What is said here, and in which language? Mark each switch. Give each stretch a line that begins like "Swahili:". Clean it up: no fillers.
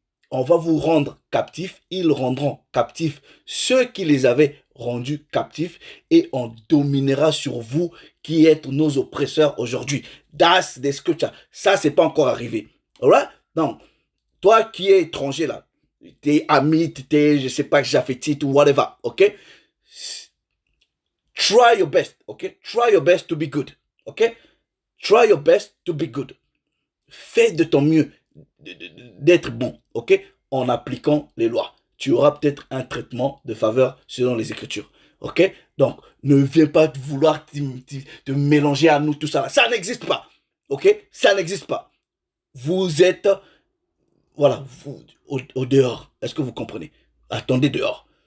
French: On va vous rendre captifs. Ils rendront captifs ceux qui les avaient rendus captifs et on dominera sur vous qui êtes nos oppresseurs aujourd'hui.
English: That's the scripture.
French: Ça, c'est pas encore arrivé. Alright? Donc, toi qui es étranger là, t'es amite, t'es, je sais pas, japhétite ou whatever, ok?
English: Try your best, ok? Try your best to be good, ok? Try your best to be good.
French: Fais de ton mieux d'être bon, ok? En appliquant les lois. Tu auras peut-être un traitement de faveur selon les Écritures, ok? Donc, ne viens pas vouloir te mélanger à nous, tout ça. Ça n'existe pas, ok? Ça n'existe pas. Vous êtes, voilà, vous, au dehors. Est-ce que vous comprenez? Attendez dehors.